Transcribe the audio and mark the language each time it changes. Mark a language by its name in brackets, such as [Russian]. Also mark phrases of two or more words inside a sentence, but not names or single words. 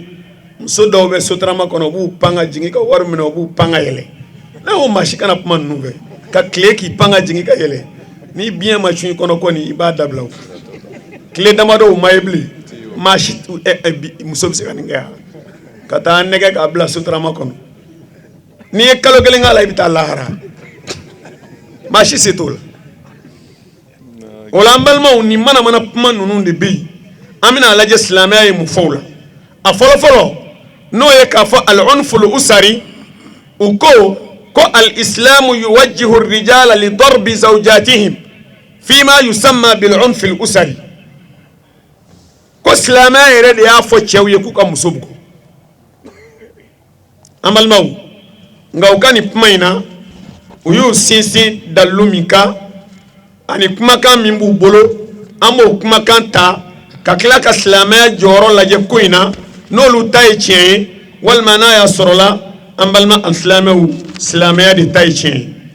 [Bambara] muso dɔw bɛ sotarama kɔnɔ u b'u pan ka jigin ka wari minɛ u b'u pan ka yɛlɛ ne ko maa si kana kuma ninnu fɛ ka tile k'i pan ka jigin ka yɛlɛ ni biɲɛ ma cun i kɔnɔ kɔni i b'a dabila o tile damadɔ o ma ye bilen maa si muso bɛ se ka nin kɛ yan ka taa nɛgɛ k'a bila sotarama kɔnɔ n'i ye kalo kelen k'a la i bɛ taa lahara maa si se t'o la o la an balimaw nin manamana kuma ninnu de bɛ yen an bɛna lajɛ silamɛya ye mun fɔ o la a fɔlɔfɔlɔ n'o ye k'a fɔ [Arabic] العنف الأسري [Bambara] u ko [Arabic] الإسلام يوجه الرجال لضرب زوجاتهم فيما يسمى بالعنف الأسري [Bambara] ko silamɛya yɛrɛ de y'a fɔ cɛw ye k'u ka muso bugɔ an balimaw nka u ka nin kuma in na u y'u sinsin dalilu min kan ani kumakan min b'u bolo an b'o kumakan ta ka tila ka silamɛya jɔyɔrɔ lajɛ ko in na n'olu ta ye tiɲɛ ye walima n'a y'a sɔrɔla an balima alisilamɛw silamɛya de ta ye tiɲɛ ye